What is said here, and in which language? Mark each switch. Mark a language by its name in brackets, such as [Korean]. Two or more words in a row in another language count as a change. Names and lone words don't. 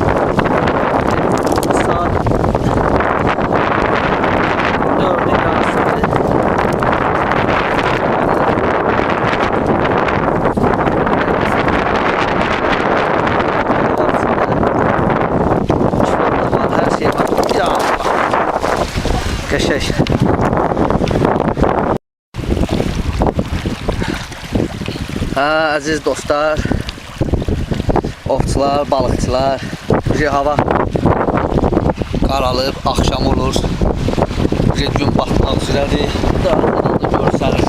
[Turkish] Saat 4'e yarısıdır. Her şey var. Ya Allah. [Azerbaijani] Qəşəng. Əziz dostlar, ovçular, balıqçılar, hava qaralıb, axşam olur, gün batmaq üzrədir, da görsəniz.